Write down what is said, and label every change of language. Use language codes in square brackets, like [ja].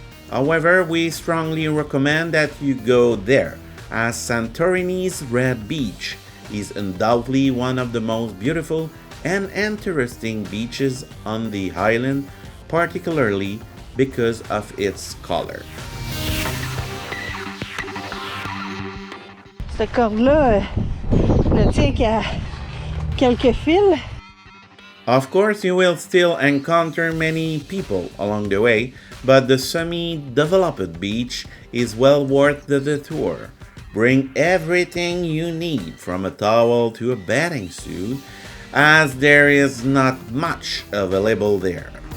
[en] However, we strongly recommend that you go there, as Santorini's Red Beach is undoubtedly one of the most beautiful and interesting beaches on the island, particularly because of its color. [fr] Ce corde-là, ne tient qu'à quelques fils. [en] Of course, you will still encounter many people along the way, but the semi-developed beach is well worth the detour. Bring everything you need from a towel to a bathing suit, as there is not much available there.